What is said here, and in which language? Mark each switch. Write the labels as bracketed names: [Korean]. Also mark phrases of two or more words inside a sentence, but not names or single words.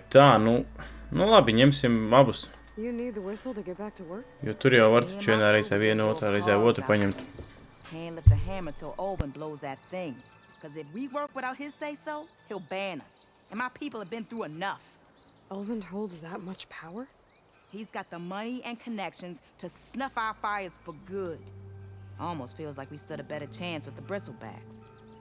[Latvian] Tā, nu labi, ņemsim abus. [English] You need the whistle to get back to work? [Latvian] Jo tur jau var taču vienā reizē vienu, otrā reizē otru paņemt. [English] Can't lift a hammer till Olvin blows that thing. Cause if we work without his say-so, he'll ban us. And my people have been through enough. Olvin holds that much power? He's got the money and connections to snuff our fires for good. Almost feels like we stood a better chance with the bristlebacks.